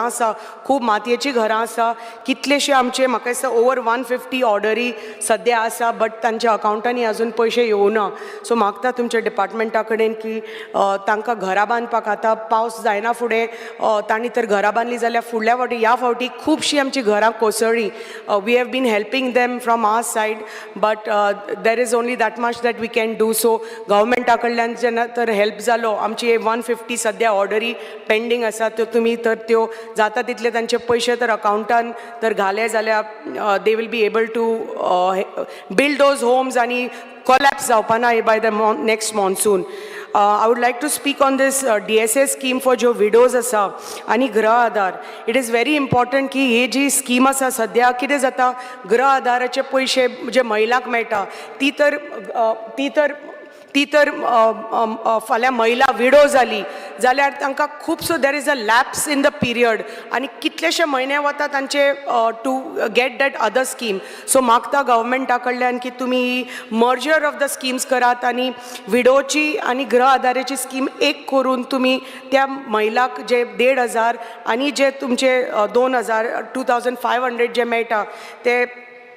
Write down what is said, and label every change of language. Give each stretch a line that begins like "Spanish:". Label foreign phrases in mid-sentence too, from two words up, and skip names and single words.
Konkani: आसा खूब मातयेचीं घरां आसा कितलेशे आमचे म्हाका दिसता ओवर 150 ऑर्डरी सद्या आसा बट तांच्या अकावंटांनी आजून पयशे येवना सो मागता तुमच्या डिपार्टमेंटा कडेन की तांकां घरां बांदपाक आतां पावस जायना फुडें तांणी तर घरां बांदलीं जाल्यार फुडल्या फावटी ह्या फावटी खुबशीं आमचीं घरां कोसळ्ळीं
English: we have been helping them from our side but there is only that much that we can do
Konkani: सो गव्हर्मेंटा कडल्यान जेन्ना तर हेल्प जालो आमची 150 सद्या ऑर्डरी पेंडींग आसा त्यो तुमी तर त्यो जाता तितले तांचे पयशे तर अकावंटान तर घाले जाल्यार
English: they will be able to build those homes
Konkani: आनी कोलॅप्स जावपाना
English: by the next monsoon I would like to speak on this DSA scheme for
Konkani: जो widows आसा आनी गृह आधार
English: it is very important
Konkani: की ही जी स्कीम आसा सद्या कितें जाता गृह आधाराचे पयशे जे महिलांक मेळटा ती तर फाल्यां महिला विडो जाली जाल्यार तांकां खुबसो
English: there is a lapse in the period
Konkani: आनी कितलेशे म्हयने वता तांचे
English: to get that other scheme
Konkani: सो मागता गव्हर्मेंटा कडल्यान की तुमी
English: merger of the schemes
Konkani: करात आनी विडोची आनी गृह आधाराची स्कीम एक करून तुमी त्या महिलाक जे 1,500 आनी जे तुमचे 2,000 2500 जे मेळटा ते